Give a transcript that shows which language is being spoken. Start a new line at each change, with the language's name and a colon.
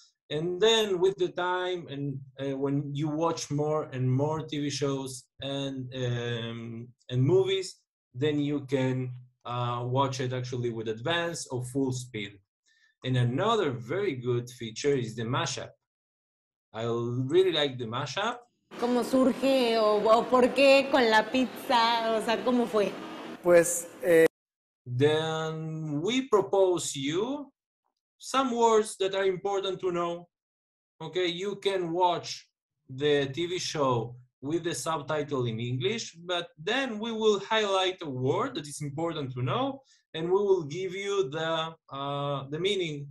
English: And then with the time and when you watch more and more TV shows and movies, then you can watch it actually with advanced or full speed. And another very good feature is the mashup. I really like the mashup.
Spanish: ¿Cómo surge o por qué con la pizza? O sea, ¿cómo fue? Pues
English: Then we propose you some words that are important to know. Okay, you can watch the TV show with the subtitle in English, but then we will highlight a word that is important to know, and we will give you the meaning.